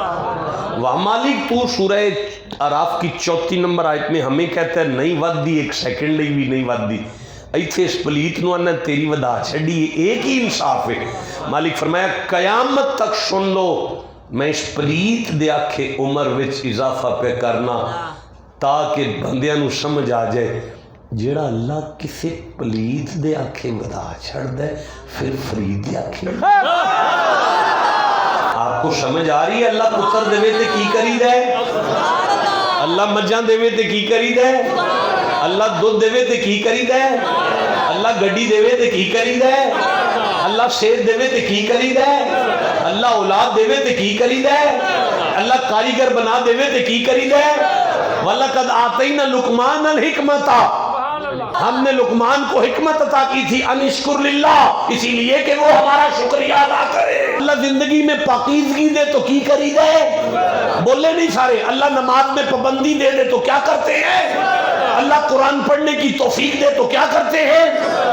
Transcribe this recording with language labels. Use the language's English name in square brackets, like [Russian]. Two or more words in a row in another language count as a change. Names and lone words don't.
[Punjabi] واہ مالک [Urdu] تو سورہ اعراف کی 34 نمبر آیت میں ہمیں کہتا ہے [Punjabi] نہیں ود دی، ایک سیکنڈ لئی بھی نہیں ود دی، ایتھے اس پلیت نو انہیں تیری ودا چھڑی ہے، ایک ہی انصاف ہے۔ مالک فرمایا قیامت تک سن لو میں اس پلیت دے آکھے عمر وچ اضافہ پہ کرنا تاکہ بندیاں نو سمجھ آ جائے جیڑا اللہ کسے پلیت دے آکھے ودا چھڑ دے پھر فرید دے آکھے۔ [Urdu] آپ کو سمجھ آ رہی ہے؟ [Punjabi] اللہ پتر دے تے کی کری دے، اللہ مجھاں دے تے کی کری دے، اللہ دودھ دے تے کی کری دے، اللہ گڈی دے تے کی کری دے، اللہ شیر دے تے کی کری دے، اللہ اولاد دے تے کی کری دے، اللہ کاریگر بنا دے تے کی کری دے۔ [Arabic] وَلَقَدْ آتَيْنَا لُقْمَانَ الْحِكْمَةَ، [Urdu] ہم نے لقمان کو حکمت عطا کی تھی [Arabic] ان اشکر للہ، [Urdu] اسی لیے کہ وہ ہمارا شکریہ ادا کرے۔ [Punjabi] اللہ زندگی میں پاکیزگی دے تو کی کری دے؟ بولے نہیں سارے۔ [Urdu] اللہ نماز میں پابندی دے دے تو کیا کرتے ہیں؟ اللہ قرآن پڑھنے کی توفیق دے تو کیا کرتے ہیں؟